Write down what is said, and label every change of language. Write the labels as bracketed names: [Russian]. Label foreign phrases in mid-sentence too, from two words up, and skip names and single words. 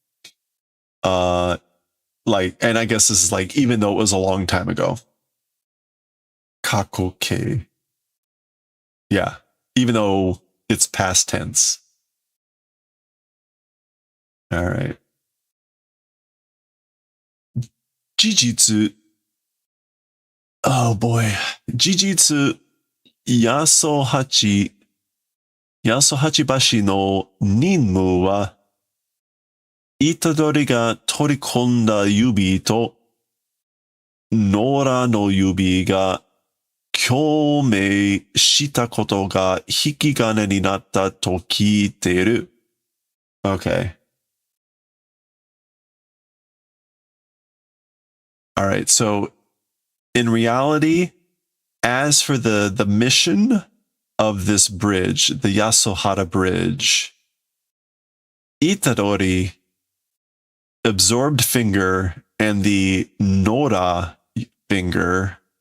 [English] Like, and I guess this is like, even though it was a long time ago. [Japanese] Kakoke. Yeah. [English] Even though it's past tense. All right. [Japanese] Jijitsu. [English] Oh boy. [Japanese] 事実 八十八橋 の 任務 は 虎杖 が 取り込んだ 指 と ノラ の 指 が 共鳴した こと が 引き金 に なった と 聞いてる. [English] Okay. All right. So in reality, as for the mission of this bridge, the Yasuhara Bridge, Itadori, absorbed finger, and the Nora finger,